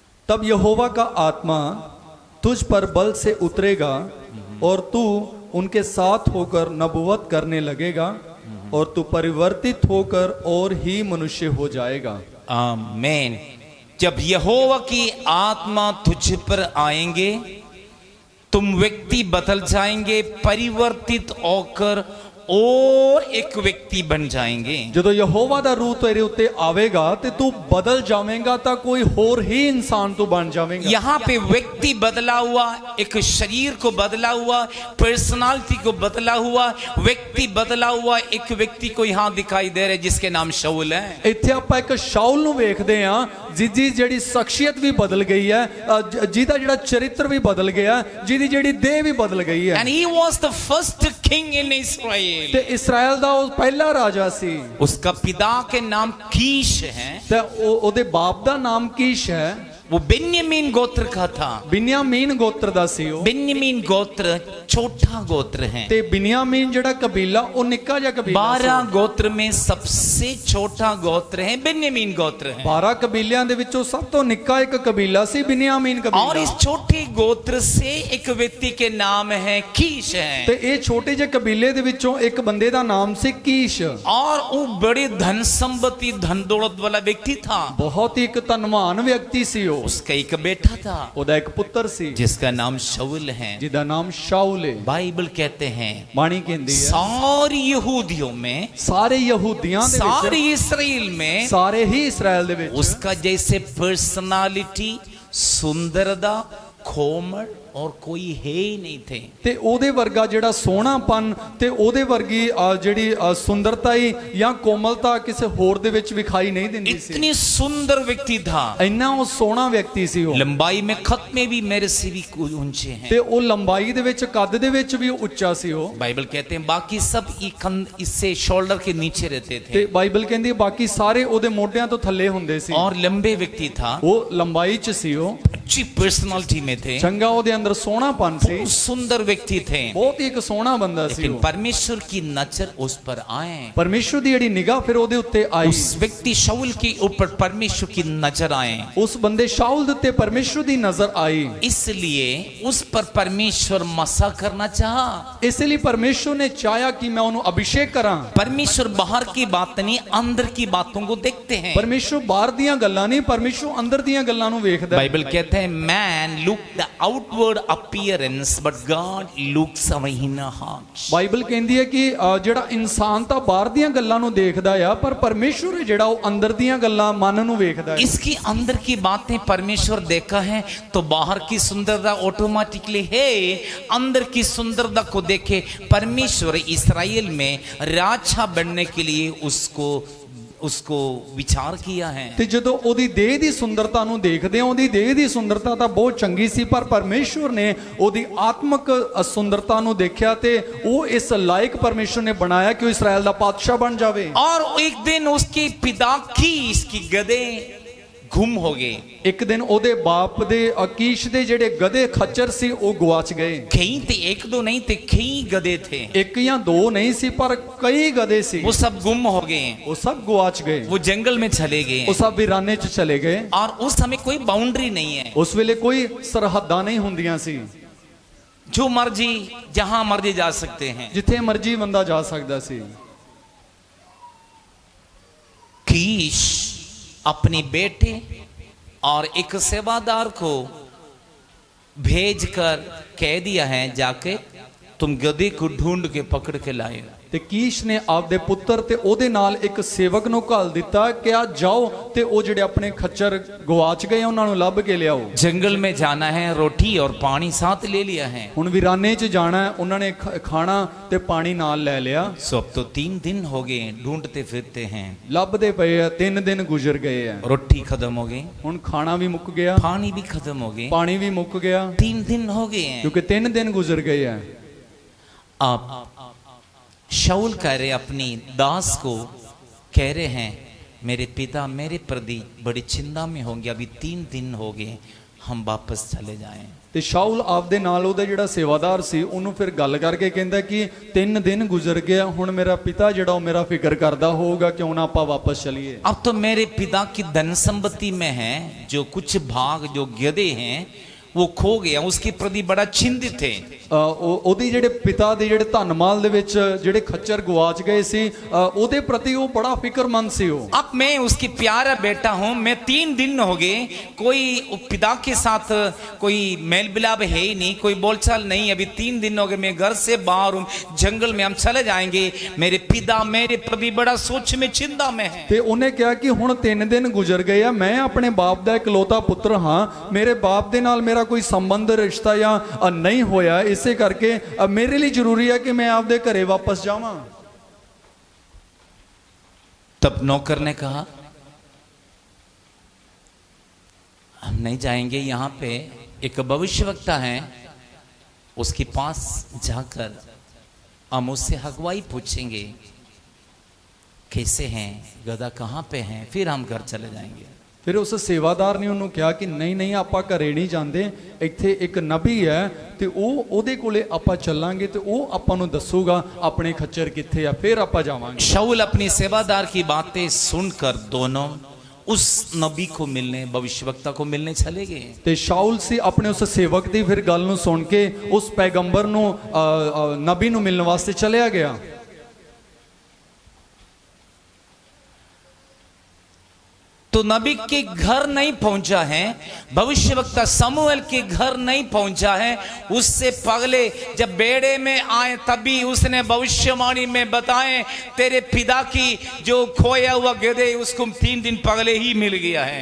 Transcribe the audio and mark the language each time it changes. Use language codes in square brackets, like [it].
[hi] तब यहोवा का आत्मा तुझ पर बल से उतरेगा और तू उनके साथ होकर नबुवत करने लगेगा और तू परिवर्तित होकर और ही मनुष्य हो जाएगा। आमीन। जब यहोवा की आत्मा तुझ पर आएंगे तुम व्यक्ति बदल जाएंगे, परिवर्तित होकर और एक व्यक्ति बन जाएंगे। [pa] ਜਦੋਂ ਯਹੋਵਾ ਦਾ ਰੂਹ ਤੇਰੇ ਉੱਤੇ ਆਵੇਗਾ ਤੇ ਤੂੰ ਬਦਲ ਜਾਵੇਂਗਾ ਤਾਂ ਕੋਈ ਹੋਰ ਹੀ ਇਨਸਾਨ ਤੂੰ ਬਣ ਜਾਵੇਂਗਾ। [hi] यहाँ पे व्यक्ति बदला हुआ, एक शरीर को बदला हुआ, पर्सनालिटी को बदला हुआ, व्यक्ति बदला हुआ एक व्यक्ति को यहाँ दिखाई दे रहा है जिसके नाम शाऊल है। [pa] ਇੱਥੇ ਆਪਾਂ ਇੱਕ ਸ਼ਾਉਲ ਨੂੰ ਵੇਖਦੇ ਹਾਂ ਜਿਹਦੀ ਜਿਹੜੀ ਸ਼ਖਸੀਅਤ ਵੀ ਬਦਲ ਗਈ ਹੈ, ਜਿਹਦਾ ਜਿਹੜਾ ਚਰਿੱਤਰ ਵੀ ਬਦਲ ਗਿਆ, ਜਿਹਦੀ ਜਿਹੜੀ ਦੇਹ ਵੀ ਬਦਲ ਗਈ ਹੈ। [en] And he was the first king in Israel। [pa] ਤੇ ਇਸਰਾਇਲ ਦਾ ਉਹ ਪਹਿਲਾ ਰਾਜਾ ਸੀ। [hi] उसका पिता के नाम कीश है, [pa] ਤੇ ਉਹਦੇ ਬਾਪ ਦਾ ਨਾਮ ਕੀਸ਼ ਹੈ। [hi] वो बेन्यामीन गोत्र का था। [pa] ਬਿਨਯਾਮੀਨ ਗੋਤਰ ਦਾ ਸੀ ਉਹ। [hi] बेन्यामीन गोत्र छोटा गोत्र है। [pa] ਤੇ ਬਿਨਯਾਮੀਨ ਜਿਹੜਾ ਕਬੀਲਾ ਉਹ ਨਿੱਕਾ ਜਿਹਾ ਕਬੀਲਾ ਸੀ। [hi] 12 गोत्र में सबसे छोटा गोत्र है बेन्यामीन गोत्र है। [pa] 12 ਕਬੀਲਿਆਂ ਦੇ ਵਿੱਚੋਂ ਸਭ ਤੋਂ ਨਿੱਕਾ ਇੱਕ ਕਬੀਲਾ ਸੀ ਬਿਨਯਾਮੀਨ ਕਬੀਲਾ। [hi] और इस छोटे गोत्र से एक व्यक्ति के नाम है कीश है। [pa] ਤੇ ਇਹ ਛੋਟੇ ਜਿਹੇ ਕਬੀਲੇ ਦੇ ਵਿੱਚੋਂ ਇੱਕ ਬੰਦੇ ਦਾ ਨਾਮ ਸੀ ਕੀਸ਼। [hi] और वो बड़े धन संपत्ति धन दौलत वाला व्यक्ति था। [pa] ਬਹੁਤ ਹੀ ਇੱਕ ਧਨਵਾਨ ਵਿਅਕਤੀ ਸੀ ਉਹ। [hi] उसका एक बेटा था [pa] ਉਹਦਾ ਇੱਕ ਪੁੱਤਰ ਸੀ [hi] जिसका नाम शाऊल है। [pa] ਜਿਹਦਾ ਨਾਮ ਸ਼ਾਉਲ ਹੈ। [hi] बाइबल कहते हैं [pa] ਬਾਣੀ ਕਹਿੰਦੀ ਹੈ [hi] सारे यहूदियों में, [pa] ਸਾਰੇ ਯਹੂਦੀਆਂ ਦੇ [hi] सारे [pa] ਵਿੱਚ, [hi] इसराइल में [pa] ਸਾਰੇ ਹੀ ਇਸਰਾਇਲ ਦੇ ਵਿੱਚ [hi] उसका जैसे पर्सनालिटी, सुंदरता, कोमल और कोई है ही नहीं थे। [pa] ਤੇ ਉਹਦੇ ਵਰਗਾ ਜਿਹੜਾ ਸੋਹਣਾਪਨ ਤੇ ਉਹਦੇ ਵਰਗੀ ਜਿਹੜੀ ਸੁੰਦਰਤਾ ਹੀ ਜਾਂ ਕੋਮਲਤਾ ਕਿਸੇ ਹੋਰ ਦੇ ਵਿੱਚ ਵਿਖਾਈ ਨਹੀਂ ਦਿੰਦੀ ਸੀ। [hi] इतनी सुंदर व्यक्ति था। [pa] ਇੰਨਾ ਉਹ ਸੋਹਣਾ ਵਿਅਕਤੀ ਸੀ ਉਹ। [hi] लंबाई में खत में भी मेरे से भी ऊंचे हैं। [pa] ਤੇ ਉਹ ਲੰਬਾਈ ਦੇ ਵਿੱਚ ਕੱਦ ਦੇ ਵਿੱਚ ਵੀ ਉੱਚਾ ਸੀ ਉਹ। [hi] बाइबल कहते हैं बाकी सब इससे शोल्डर के नीचे रहते थे। [pa] ਤੇ ਬਾਈਬਲ ਕਹਿੰਦੀ ਹੈ ਬਾਕੀ ਸਾਰੇ ਉਹਦੇ ਮੋਢਿਆਂ ਤੋਂ ਥੱਲੇ ਹੁੰਦੇ ਸੀ। [hi] और लंबे व्यक्ति था, [pa] ਉਹ ਲੰਬਾਈ 'ਚ ਸੀ ਉਹ। [hi] अच्छी पर्सनालिटी में थे, [pa] ਚੰਗਾ ਉਹਦੇ ਅੰਦਰ ਸੋਹਣਾਪਨ ਸੀ। [hi] सुंदर व्यक्ति थे। [pa] ਬਹੁਤ ਹੀ ਇੱਕ ਸੋਹਣਾ ਬੰਦਾ ਸੀ [hi] लेकिन [pa] ਉਹ। [hi] परमेश्वर की नजर उस पर आए। [pa] ਪਰਮੇਸ਼ਰ ਦੀ ਜਿਹੜੀ ਨਿਗਾਹ ਫਿਰ ਉਹਦੇ ਉੱਤੇ ਆਈ। [hi] उस व्यक्ति शाऊल के ऊपर परमेश्वर की नजर आए। [pa] ਉਸ ਬੰਦੇ ਸ਼ਾਉਲ ਦੇ ਉੱਤੇ ਪਰਮੇਸ਼ਰ ਦੀ ਨਜ਼ਰ ਆਈ। [hi] इसलिए उस पर परमेश्वर मसा करना चाहा। [pa] ਇਸ ਲਈ ਪਰਮੇਸ਼ਰ ਨੇ ਚਾਹਿਆ ਕਿ ਮੈਂ ਉਹਨੂੰ ਅਭਿਸ਼ੇਕ ਕਰਾਂ। [hi] परमेश्वर बाहर की बात नहीं, अंदर की बातों को देखते हैं। [pa] ਪਰਮੇਸ਼ਰ ਬਾਹਰ ਦੀਆਂ ਗੱਲਾਂ ਨਹੀਂ, ਪਰਮੇਸ਼ਰ ਅੰਦਰ ਦੀਆਂ ਗੱਲਾਂ ਨੂੰ ਵੇਖਦਾ ਹੈ। [hi] बाइबल कहते हैं [en] man look the outward appearance but God looks our inner heart। [pa] Bible ਕਹਿੰਦੀ ਹੈ ਕਿ ਜਿਹੜਾ ਇਨਸਾਨ ਤਾਂ ਬਾਹਰ ਦੀਆਂ ਗੱਲਾਂ ਨੂੰ ਦੇਖਦਾ ਆ, ਪਰ ਪਰਮੇਸ਼ਰ ਜਿਹੜਾ ਉਹ ਅੰਦਰ ਦੀਆਂ ਗੱਲਾਂ ਮਨ ਨੂੰ ਵੇਖਦਾ ਹੈ। [hi] इसकी अंदर की बातें परमेश्वर देखा है तो बाहर की सुंदरता ऑटोमेटिकली है। अंदर की सुंदरता को देखे परमेश्वर इस्राएल में राजा बनने के लिए उसको विचार किया है। [pa] ਤੇ ਜਦੋਂ ਉਹਦੀ ਦੇਹ ਦੀ ਸੁੰਦਰਤਾ ਨੂੰ ਦੇਖਦੇ ਆ, ਉਹਦੀ ਦੇਹ ਦੀ ਸੁੰਦਰਤਾ ਤਾਂ ਬਹੁਤ ਚੰਗੀ ਸੀ, ਪਰ ਪਰਮੇਸ਼ਵਰ ਨੇ ਉਹਦੀ ਆਤਮਿਕ ਸੁੰਦਰਤਾ ਨੂੰ ਦੇਖਿਆ ਤੇ ਉਹ ਇਸ ਲਾਇਕ ਪਰਮੇਸ਼ਵਰ ਨੇ ਬਣਾਇਆ ਕਿ ਉਹ ਇਸਰਾਇਲ ਦਾ ਪਾਤਸ਼ਾਹ ਬਣ ਜਾਵੇ। [hi] और एक दिन उसके पिता की इसकी गधे गुम हो गए। [pa] ਇੱਕ ਦਿਨ ਉਹਦੇ ਬਾਪ ਦੇ ਅਕੀਸ਼ ਦੇ ਜਿਹੜੇ ਗਧੇ ਖੱਚਰ ਸੀ ਉਹ ਗਵਾਚ ਗਏ। [hi] कहीं थे, एक दो नहीं थे, कई गधे थे। [pa] ਇੱਕ ਜਾਂ ਦੋ ਨਹੀਂ ਸੀ, ਪਰ ਕਈ ਗਧੇ ਸੀ। [hi] वो सब गुम हो गए, [pa] ਉਹ ਸਭ ਗਵਾਚ ਗਏ। [hi] वो जंगल में चले [pa] ਉਹ [hi] गए। [pa] ਸਭ ਵੀਰਾਨੇ 'ਚ ਚਲੇ ਗਏ। [hi] और उस समय कोई बाउंड्री नहीं है, [pa] ਉਸ ਵੇਲੇ ਕੋਈ ਸਰਹੱਦਾਂ ਨਹੀਂ ਹੁੰਦੀਆਂ ਸੀ। [hi] जो मर्जी जहां मर्जी जा सकते हैं। [pa] ਜਿੱਥੇ ਮਰਜ਼ੀ ਬੰਦਾ ਜਾ ਸਕਦਾ ਸੀ। [hi] कीश अपने बेटे और एक सेवादार को भेजकर कह दिया है जाके तुम गधे को ढूंढ के पकड़ के लाएगा। [pa] ਤੇ ਕੀਸ਼ ਨੇ ਆਪਦੇ ਪੁੱਤਰ ਤੇ ਉਹਦੇ ਨਾਲ ਇੱਕ ਸੇਵਕ ਨੂੰ ਘੱਲ ਦਿੱਤਾ ਕਿ ਆ ਜਾਓ ਤੇ ਉਹ ਜਿਹੜੇ ਆਪਣੇ ਖੱਚਰ ਗਵਾਚ ਗਏ ਉਹਨਾਂ ਨੂੰ ਲੱਭ ਕੇ ਲਿਆਓ। [hi] जंगल में जाना है, रोटी और पानी साथ ले लिया है। [pa] ਹੁਣ ਵੀਰਾਨੇ 'ਚ ਜਾਣਾ ਹੈ, ਉਹਨਾਂ ਨੇ ਖਾਣਾ ਤੇ ਪਾਣੀ ਨਾਲ ਲੈ ਲਿਆ। [hi] सो अब तो 3 दिन हो गए ढूंढते फिरते हैं। [pa] ਲੱਭਦੇ ਪਏ ਆ, 3 ਦਿਨ ਗੁਜ਼ਰ ਗਏ ਆ। [hi] रोटी खत्म हो गई, [pa] ਹੁਣ ਖਾਣਾ ਵੀ ਮੁੱਕ ਗਿਆ, [hi] पानी भी खत्म हो गए, [pa] ਪਾਣੀ ਵੀ ਮੁੱਕ ਗਿਆ, [hi] 3 दिन हो गए हैं। [pa] ਕਿਉਂਕਿ 3 ਦਿਨ ਗੁਜ਼ਰ ਗਏ ਆ। [hi] अब शाऊल कह रहे अपनी दास को, कह रहे हैं मेरे पिता मेरे प्रति बड़ी चिंता में होंगे, अभी 3 दिन हो गए, हम वापस चले जाएं। [pa] ਤੇ ਸ਼ਾਉਲ ਆਪਦੇ ਨਾਲ ਉਹਦਾ ਜਿਹੜਾ ਸੇਵਾਦਾਰ ਸੀ ਉਹਨੂੰ ਫਿਰ ਗੱਲ ਕਰਕੇ ਕਹਿੰਦਾ ਕਿ 3 ਦਿਨ ਗੁਜ਼ਰ ਗਿਆ, ਹੁਣ ਮੇਰਾ ਪਿਤਾ ਜਿਹੜਾ ਉਹ ਮੇਰਾ ਫਿਕਰ ਕਰਦਾ ਹੋਊਗਾ, ਕਿਉਂ ਨਾ ਆਪਾਂ ਵਾਪਸ ਚਲੀਏ। [hi] अब तो मेरे पिता की धन संपत्ति में है जो कुछ भाग जो गधे हैं वो खो गया, उसके प्रति बड़ा चिंतित थे। [pa] ਉਹਦੀ ਜਿਹੜੇ ਪਿਤਾ ਦੇ ਜਿਹੜੇ ਧਨ ਮਾਲ ਦੇ ਵਿੱਚ ਜਿਹੜੇ ਖੱਚਰ ਗਵਾਚ ਗਏ ਸੀ, ਉਹਦੇ ਪ੍ਰਤੀ ਉਹ ਬੜਾ ਫਿਕਰਮੰਦ ਸੀ। ਉਹ [hi] अब मैं उसकी प्यारा बेटा हूं, मैं 3 दिन हो गए, कोई पिता के साथ कोई मेल मिलाप है ही नहीं, कोई बोलचाल नहीं। अभी 3 दिन हो गए, मैं घर से बाहर हूं, जंगल में हम चले जाएंगे, मेरे पिता मेरे प्रति बड़ा सोच में चिंता में है। [pa] ਤੇ ਉਹਨੇ ਕਿਹਾ ਕਿ ਹੁਣ 3 ਦਿਨ ਗੁਜ਼ਰ ਗਏ ਆ, ਮੈਂ ਆਪਣੇ ਬਾਪ ਦਾ ਇਕਲੌਤਾ ਪੁੱਤਰ ਹਾਂ, ਮੇਰੇ ਬਾਪ ਦੇ ਨਾਲ ਮੇਰਾ ਕੋਈ ਸੰਬੰਧ ਰਿਸ਼ਤਾ ਜਾਂ ਨਹੀਂ ਹੋਇਆ, ਇਸੇ ਕਰਕੇ ਮੇਰੇ ਲਈ ਜ਼ਰੂਰੀ ਹੈ ਕਿ ਮੈਂ ਆਪਦੇ ਘਰੇ ਵਾਪਸ ਜਾਵਾਂ। [hi] तब नौकर ने कहा हम नहीं जाएंगे, यहाँ पे एक भविष्यवक्ता है, उसके पास जाकर हम उससे हगवाई पूछेंगे कैसे हैं, गधा कहाँ पे हैं, फिर हम घर चले जाएंगे। [pa] ਫਿਰ ਉਸ ਸੇਵਾਦਾਰ ਨੇ ਉਹਨੂੰ ਕਿਹਾ ਕਿ ਨਹੀਂ ਨਹੀਂ, ਆਪਾਂ ਘਰੇ ਨਹੀਂ ਜਾਂਦੇ, ਇੱਥੇ ਇੱਕ ਨਬੀ ਹੈ ਤੇ ਉਹਦੇ ਕੋਲੇ ਆਪਾਂ ਚੱਲਾਂਗੇ ਤੇ ਉਹ ਆਪਾਂ ਨੂੰ ਦੱਸੂਗਾ ਆਪਣੇ ਖੱਚਰ ਕਿੱਥੇ ਆ, ਫਿਰ ਆਪਾਂ ਜਾਵਾਂਗੇ। [hi] शाऊल अपनी सेवादार की बातें सुनकर दोनों उस नबी को मिलने, भविष्यवक्ता को मिलने चले गए। [pa] ਤੇ ਸ਼ਾਉਲ ਸੀ ਆਪਣੇ ਉਸ ਸੇਵਕ ਦੀ ਫਿਰ ਗੱਲ ਨੂੰ ਸੁਣ ਕੇ ਉਸ ਪੈਗੰਬਰ ਨੂੰ ਨਬੀ ਨੂੰ ਮਿਲਣ ਵਾਸਤੇ ਚਲਿਆ ਗਿਆ। [hi] तो नबी के घर नहीं पहुंचा है, भविष्यवक्ता समूएल के घर नहीं पहुंचा है, उससे पहले जब बेड़े में आए तभी उसने भविष्यवाणी में बताए तेरे पिता की जो खोया हुआ गधे उसको 3 दिन पहले ही मिल गया है।